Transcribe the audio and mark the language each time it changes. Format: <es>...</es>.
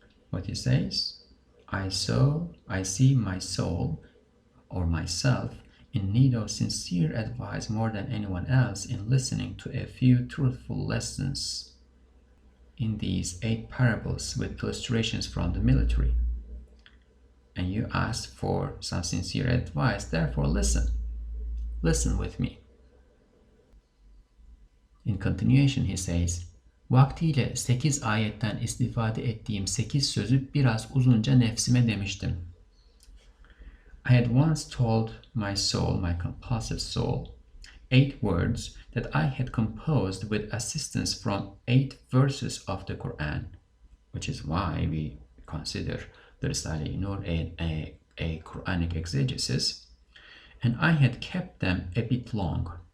<en>What he says, I see my soul or myself in need of sincere advice more than anyone else in listening to a few truthful lessons in these 8 parables with illustrations from the military. And you ask for some sincere advice, therefore listen with me. In continuation he says,</en> <tr>vaktiyle 8 ayetten istifade ettiğim 8 sözü biraz uzunca nefsime demiştim.</tr> <en>I had once told my soul, my compulsive soul, 8 words that I had composed with assistance from 8 verses of the Qur'an, which is why we consider the Risale-i Nur a Quranic exegesis, and I had kept them a bit long.</en>